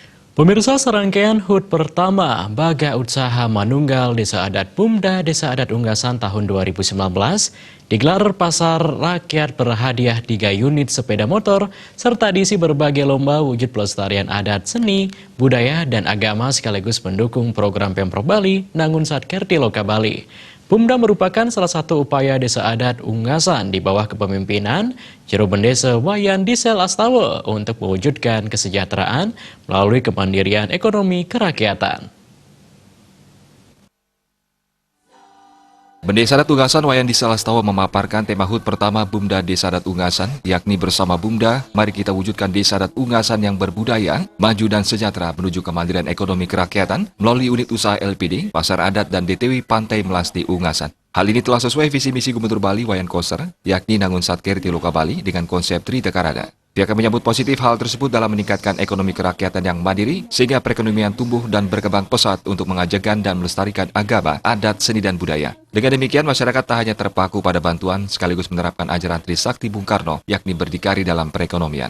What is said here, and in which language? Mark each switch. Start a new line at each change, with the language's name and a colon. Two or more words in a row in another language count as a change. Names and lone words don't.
Indonesian: Pemirsa, serangkaian HUT pertama Baga Usaha Manunggal Desa Adat Bumda Desa Adat Unggasan tahun 2019 digelar pasar rakyat berhadiah 3 unit sepeda motor serta diisi berbagai lomba wujud pelestarian adat, seni, budaya, dan agama sekaligus mendukung program Pemprov Bali Nangun Satkerti Loka Bali. Bumda merupakan salah satu upaya Desa Adat Unggasan di bawah kepemimpinan Jero Bendesa Wayan Disel Astawa untuk mewujudkan kesejahteraan melalui kemandirian ekonomi kerakyatan. Bendesa Adat Unggasan Wayan Disel Astawa memaparkan tema HUT pertama Bumda Desa Adat Unggasan, yakni bersama Bumda, mari kita wujudkan Desa Adat Unggasan yang berbudaya, maju dan sejahtera menuju kemandirian ekonomi kerakyatan melalui unit usaha LPD, Pasar Adat dan DTW Pantai Melasti Unggasan. Hal ini telah sesuai visi misi Gubernur Bali Wayan Koster, yakni Nangun Satkerti Loka Bali dengan konsep Tri Tekarada. Pihaknya menyambut positif hal tersebut dalam meningkatkan ekonomi kerakyatan yang mandiri sehingga perekonomian tumbuh dan berkembang pesat untuk mengajarkan dan melestarikan agama, adat, seni, dan budaya. Dengan demikian, masyarakat tak hanya terpaku pada bantuan sekaligus menerapkan ajaran Trisakti Bung Karno, yakni berdikari dalam perekonomian.